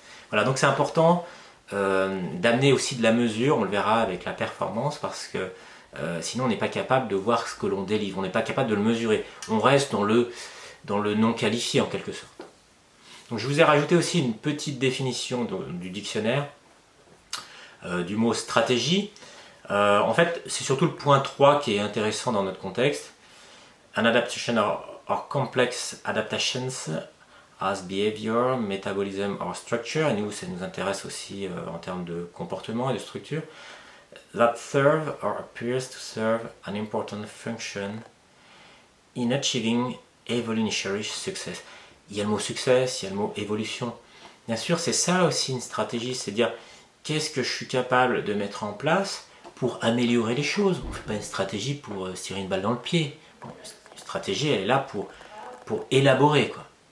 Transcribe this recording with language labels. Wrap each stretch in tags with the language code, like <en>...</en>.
<fr>Voilà, donc c'est important d'amener aussi de la mesure, on le verra avec la performance, parce que sinon on n'est pas capable de voir ce que l'on délivre, on n'est pas capable de le mesurer. On reste dans le non qualifié en quelque sorte. Donc je vous ai rajouté aussi une petite définition du dictionnaire du mot stratégie. En fait, c'est surtout le point 3 qui est intéressant dans notre contexte.</fr> <en>An adaptation or complex adaptations as behavior, metabolism or structure.</en> <fr>Et nous, ça nous intéresse aussi en termes de comportement et de structure.</fr> <en>That serve or appears to serve an important function in achieving evolutionary success.</en> <fr>Il y a le mot success, il y a le mot évolution. Bien sûr, c'est ça aussi une stratégie, c'est dire qu'est-ce que je suis capable de mettre en place pour améliorer les choses. On ne fait pas une stratégie pour se tirer une balle dans le pied. Une stratégie, elle est là pour élaborer, quoi.</fr>